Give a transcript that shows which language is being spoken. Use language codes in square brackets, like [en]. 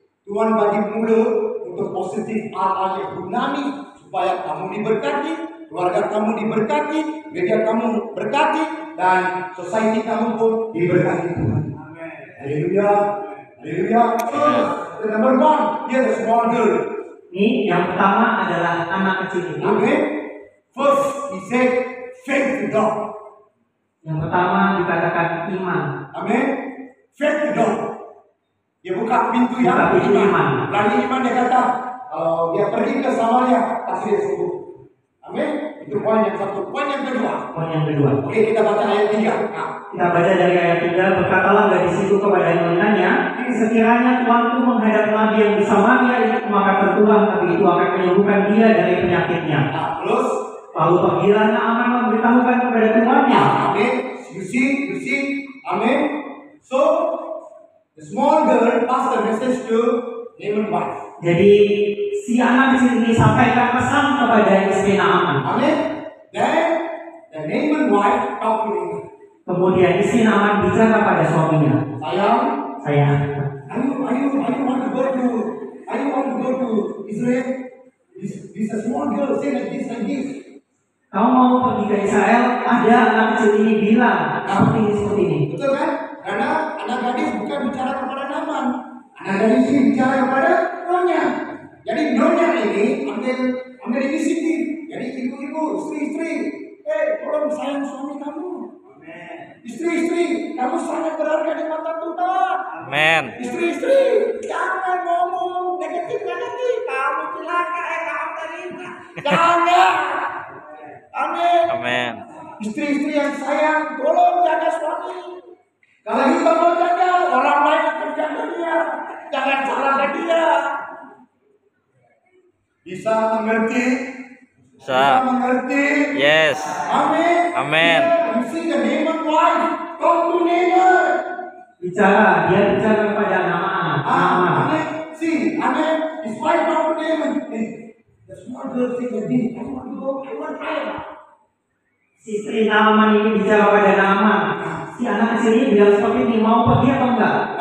[id] Tuhan bagi mulut untuk positif, hal-hal yang gunani supaya kamu diberkati, keluarga kamu diberkati, gereja kamu berkati, dan society kamu pun diberkati Tuhan. Haleluya. Haleluya. [en] The number one, here the small girl. [id] Ini yang pertama adalah anak kecil itu. Amen. [en] First, he said, faith to God. [id] Yang pertama dikatakan iman. [en] Amen. Faith to God. [id] Dia buka pintu yang Buka pintu iman. Melalui iman dia kata, kalau dia pergi ke Samaria, pasti dia sembuh. Amin. Itu poin yang satu. Poin yang kedua. Poin yang kedua. Oke, kita baca ayat 3. Nah, Kita baca dari ayat 3, berkatalah gadis itu kepada yang menanya, sekiranya tuanku menghadap nabi yang di Samaria itu, maka tentulah nabi itu akan menyembuhkan dia dari penyakitnya. nah terus. Lalu pergilah Naaman memberitahukan kepada tuannya. [en] Amin. You see. Amin. So, the small girl passed the message to Naaman's wife. [id] Jadi si Si anak kecil ini sampaikan pesan kepada istri Naaman. Amin. [en] Then the Naaman wife talked to him. [id] Kemudian istri Naaman bicara pada suaminya. Sayang, Sayang, [en] are you want to go to Israel? This a small girl say like this. [id] kamu mau pergi ke Israel? Ada anak kecil ini bilang seperti ini. Betul kan? Karena anak gadis bukan bicara kepada Naaman. Anak gadis ini bicara kepada nyonya. Jadi nyonya ini ambil inisiatif. Jadi ibu-ibu, istri-istri, tolong sayang suami kamu. Istri-istri, kamu sangat berharga di mata Tuhan. Amin. Istri-istri, jangan ngomong negatif. Kamu celaka, kamu terima. Jangan. Amin. Amin. Istri-istri yang sayang, tolong jaga suami. Kalau kita mau jaga, orang lain akan jaga dia. Jangan salahkan dia. Bisa mengerti? Bisa. Mengerti? [en] Yes. Amin. Amin. You see the Naaman wife, come to Naaman. [id] Dia bicara kepada Naaman. [en] Amin. See, Amin. His wife come to Naaman. The small girl say like this, I want to go, I want prayer. [id] Istri Naaman ini bicara pada Naaman. Si anak kecil ini bilang seperti ini, mau pergi atau enggak?